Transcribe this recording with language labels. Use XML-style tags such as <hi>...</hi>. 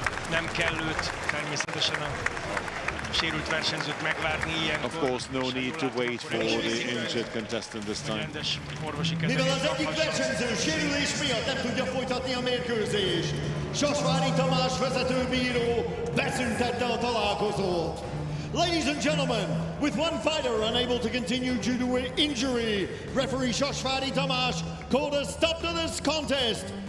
<hu>Nem kell őt természetesen a sérült versenyzőt megvárni ilyenkor.</hu> <en>Of course, no need to wait for the injured contestant this time.</en> <hu>Mivel az egyik versenyző sérülés miatt nem tudja folytatni a mérkőzést, Sasvári Tamás vezetőbíró beszüntette a találkozót.</hu> <en>Ladies and gentlemen, with one fighter unable to continue due to injury, referee Sasvári Tamás called a stop to this contest.</en>